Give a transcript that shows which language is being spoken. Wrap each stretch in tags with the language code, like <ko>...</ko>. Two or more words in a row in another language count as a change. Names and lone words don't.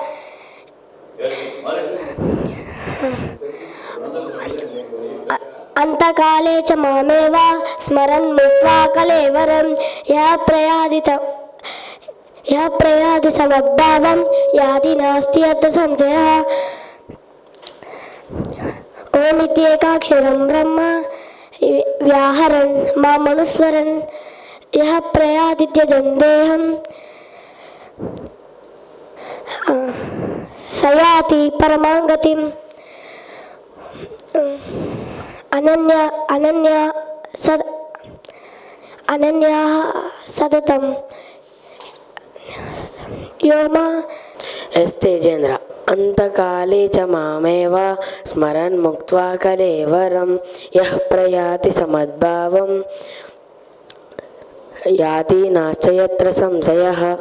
<sa>అంతకాలే చ మామేవ స్మరన్ ముక్త్వా కలేవరం యః ప్రయాతి సమద్భావం యాతి నాస్త్యత్ర సంశయః. ఓమిత్యేకాక్షరం బ్రహ్మ వ్యాహరన్ మామనుస్మరన్ యః ప్రయాతి త్యజన్ దేహం స యాతి పరమాం గతిం. అనన్యా సతతం యోమా.</sa> <en>ఎస్ తేజేంద్ర.</en> <sa>అంతకాలే చ మామేవ స్మరన్ ముక్త్వా కలేవరం యః ప్రయాతి సమద్భావం యాతి నాస్త్యత్ర సంశయః.</sa>